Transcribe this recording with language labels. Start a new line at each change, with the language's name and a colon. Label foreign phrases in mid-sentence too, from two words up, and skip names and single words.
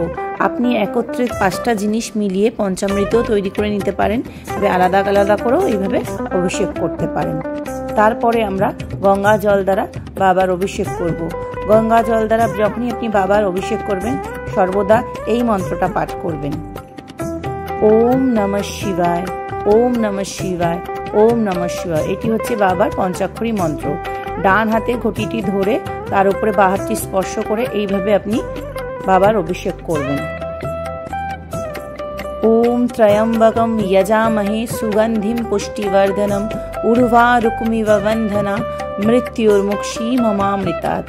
Bangla: আপনি একত্রে 5টা জিনিস মিলিয়ে পঞ্চামৃত তৈরি করে নিতে পারেন, তবে আলাদা আলাদা করেও এইভাবে অভিষেক করতে পারেন। তারপরে আমরা গঙ্গা জল দ্বারা বাবার অভিষেক করব। গঙ্গা জল দ্বারা যখনই আপনি বাবার অভিষেক করবেন সর্বদা এই মন্ত্রটা পাঠ করবেন।
Sanskrit: ওম নমঃ শিবায়, ওম নমঃ শিবায়, ওম নমঃ শিবায়।
Bangla: এটি হচ্ছে বাবার পঞ্চাক্ষরী মন্ত্র। ডান হাতে ঘটিটি ধরে তার উপরে বাঁ হাতটি স্পর্শ করে এইভাবে আপনি বাবার অভিষেক করবেন।
Sanskrit: ওম ত্রয়ম্বকম যজামহে সুগন্ধিম পুষ্টিবর্ধনম উর্বারুকমিব বন্ধনা মৃত্যুর্মুক্ষীমমামৃতাৎ।